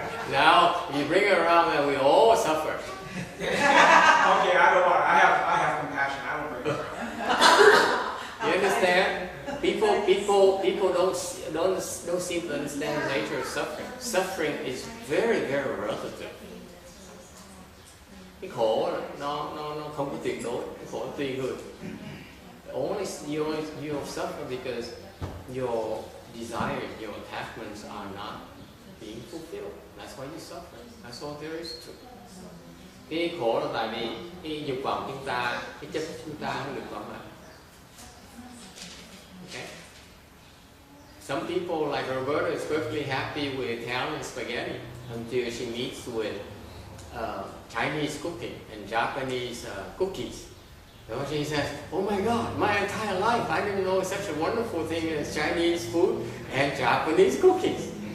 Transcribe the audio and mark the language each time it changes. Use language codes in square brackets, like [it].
[en] Now you bring it around and we all suffer. Okay, I don't want. I have compassion. I don't bring it around. You understand? People don't seem to understand the nature of suffering. Suffering is very, very relative. [vi] Cái khổ nó không có tuyệt đối, cái khổ tùy người. [en] You suffer because your desires, your attachments are not being fulfilled. That's why you suffer. That's all there is to it. [vi] Cái khổ là tại vì cái dục vọng chúng ta, cái chấp chúng ta không được thỏa mãn. [en] Okay? Some people like Roberta is perfectly happy with Italian spaghetti until she meets with Chinese cooking and Japanese cookies. So she says, oh my God, my entire life I didn't know such a wonderful thing as Chinese food and Japanese cookies.